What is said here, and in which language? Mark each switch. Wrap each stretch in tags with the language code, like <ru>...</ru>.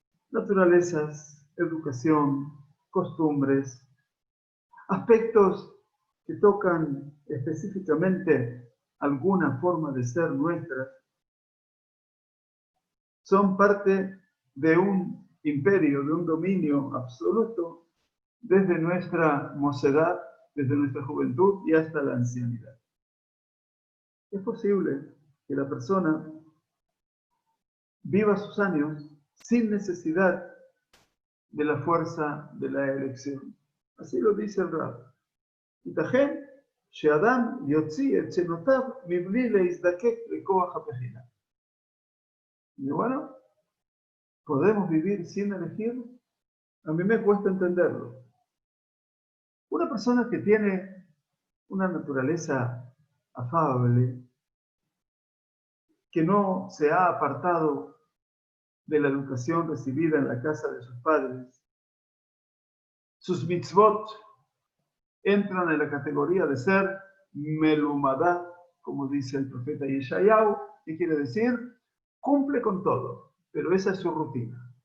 <es>Naturalezas, educación, costumbres, aspectos que tocan específicamente alguna forma de ser nuestra, son parte de un imperio, de un dominio absoluto desde nuestra mocedad, desde nuestra juventud y hasta la ancianidad. Es posible que la persona viva sus años sin necesidad de la fuerza de la elección. Así lo dice el Rab.</es> <he>ייתכן שאדם יוציא את שנותיו מבלי להזדקק לכוח הבחירה.</he> <es>Y bueno, ¿podemos vivir sin elegir? A mí me cuesta entenderlo. Una persona que tiene una naturaleza afable, que no se ha apartado de la educación recibida en la casa de sus padres, sus mitzvot entran en la categoría de ser melumadá, como dice el profeta Yeshayahu, que quiere decir, cumple con todo, pero esa es su rutina.</es>